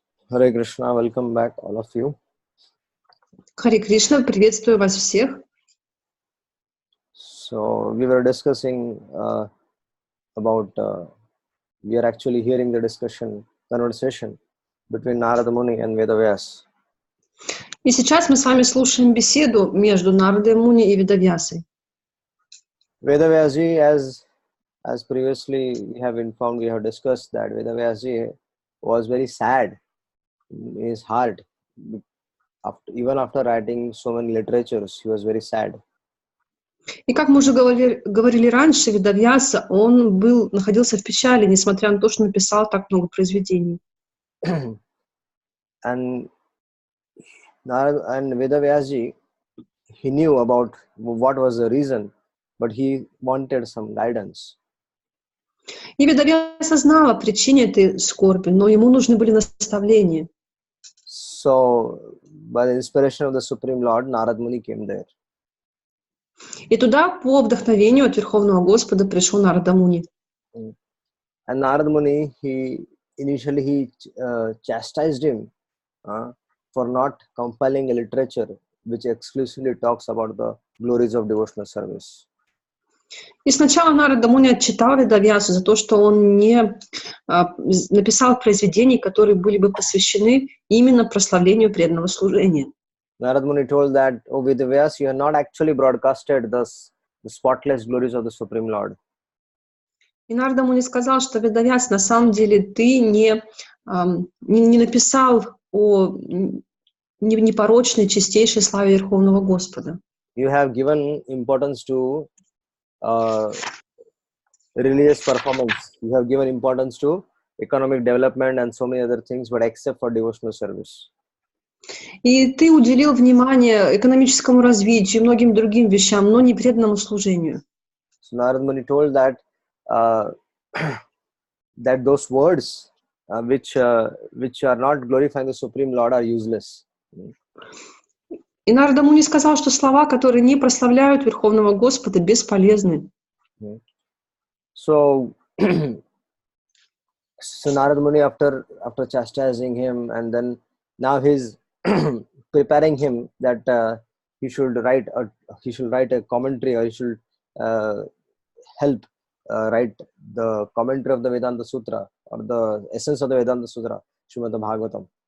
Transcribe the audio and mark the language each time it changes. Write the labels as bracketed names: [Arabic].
[English] Hare Krishna, welcome back all of you. [Russian] Харе Кришна, приветствую вас всех. [English] So we were discussing about we are actually hearing the conversation between Narada Muni and Vedavyas. [Russian] И сейчас мы с вами слушаем беседу между Нарадой Муни и Ведавьясой. [English] Vedavyasji, as previously we have discussed that Vedavyasji was very sad in his heart. Even after writing so many literatures, he was very sad. [Russian] И как мы уже говорили раньше, Ведавьяса, он находился в печали, несмотря на то, что написал так много произведений. [English] And Vedavyasji, he knew about what was the reason, but he wanted some guidance. [Russian] И Ведавьяса знал о причине этой скорби, но ему нужны были наставления. [English] So, by the inspiration of the Supreme Lord, Narada Muni came there. [Russian] И туда по вдохновению от Верховного Господа пришел Нарада Муни. [English] And Narada Muni, he initially chastised him for not compiling a literature which exclusively talks about the glories of devotional service. [Russian] И сначала Нарада Муни отчитал Ведавьясу за то, что он не написал произведений, которые были бы посвящены именно прославлению преданного служения. [English] Narada Muni told that, "Oh Vedavyas, you have not actually broadcasted the spotless glories of the Supreme Lord." [Russian] И Нарада Муни сказал, что Ведавьяс, на самом деле ты не написал о непорочной, чистейшей славе Верховного Господа. [English] You have given importance to religious performance. You have given importance to economic development and so many other things, but except for devotional service. [Russian] И ты уделил внимание экономическому развитию и многим другим вещам, но не преданному служению. [English] So Narada Muni told that that those words which are not glorifying the Supreme Lord are useless. [Russian] И Нарада Муни сказал, что слова, которые не прославляют Верховного Господа, бесполезны. [English] So Narada Muni, after chastising him, and then now he's preparing him that he should write a commentary, or he should help write the commentary of the Vedanta Sutra, or the essence of the Vedanta Sutra, Srimad Bhagavatam.